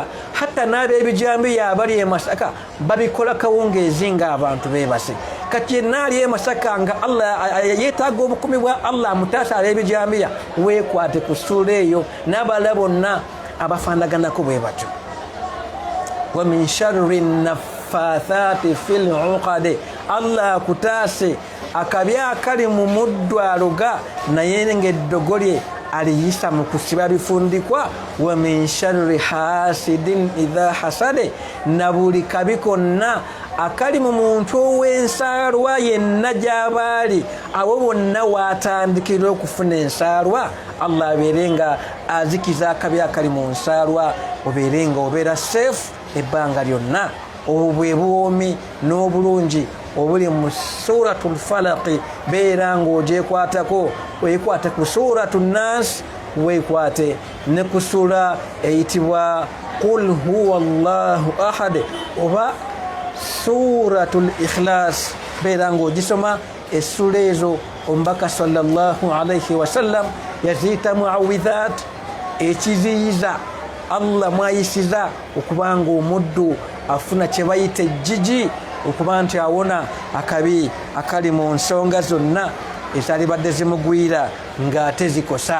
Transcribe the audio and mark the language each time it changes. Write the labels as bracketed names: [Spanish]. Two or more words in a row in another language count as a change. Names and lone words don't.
[Ganda] hatta n'ab'ebijambiya abali e Masaka babikola kawungeezi ng'abantu beebase. kati yenna ali e Masaka nga Allah yeetaaga obukumi bwa Allah amutaasa ab'ebijambiya, weekwate ku ssuula eyo n'abalala bonna abafaanaganako bwe batyo. [Arabic] ومن شر النفاثات في العقد, [Ganda] Allah akutaase akabi akali mu muddu aloga naye ng'eddogo lye aliyisa mu kusiba bifundikwa. [Arabic] ومن شر حاسد إذا حسد, [Ganda] na buli kabi konna akali mu muntu ow'ensaalwa yenna gy'abaali abo bonna waatandikira okufuna ensaalwa. Allah abeere nga azikiza akabi akali mu nsaalwa, obeere nga obeera safe ebbanga lyonna. obwo bwe buwoomi n'obulungi obuli mu suratul falaq. beera ng'ogyekwatako, weekwate ku suratu nas, weekwate ne ku sura eyitibwa qul huwa allahu ahad oba suratul ikhlas. beera ng'ogisoma essula ezo omubaka [Arabic] صلى الله عليه وسلم [Ganda] yaziyita muawidhat, ekiziyiza Allah mwayisiza okubanga omuddu afuna kye bayita ejjiji, okuba nti awona akabi akali mu nsonga zonna ezalibadde zimugwira ng'ate zikosa.